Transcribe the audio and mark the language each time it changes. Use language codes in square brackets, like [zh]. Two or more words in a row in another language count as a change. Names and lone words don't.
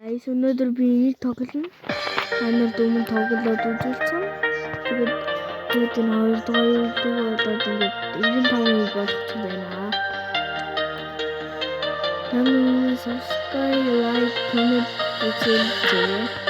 [mn] Гайс өнөөдөр би энийг тоглоно. Анаар өмнө тоглоод үзүүлсэн. Тэгээд энэ хоёрдугаар болоод ингээд 95 минут болох юм байна. Намайг [en] subscribe, like, comment [mn] үзүүлээрэй.